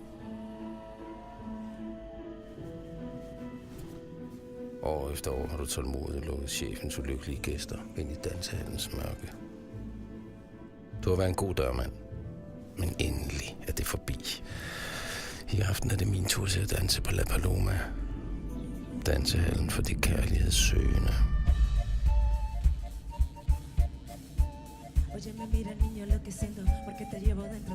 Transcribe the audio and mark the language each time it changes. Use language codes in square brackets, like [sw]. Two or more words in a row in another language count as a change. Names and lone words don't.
[da] År efter år har du tålmodigt lukket chefens ulykkelige gæster ind i dansehallens mørke. Du har været en god dørmand, men endelig er det forbi. I aften er det min tur til at danse på La Paloma. Dansehallen for de kærlighedssøgende. [es] Oye, me mira, niño, lo que siento, porque te llevo dentro.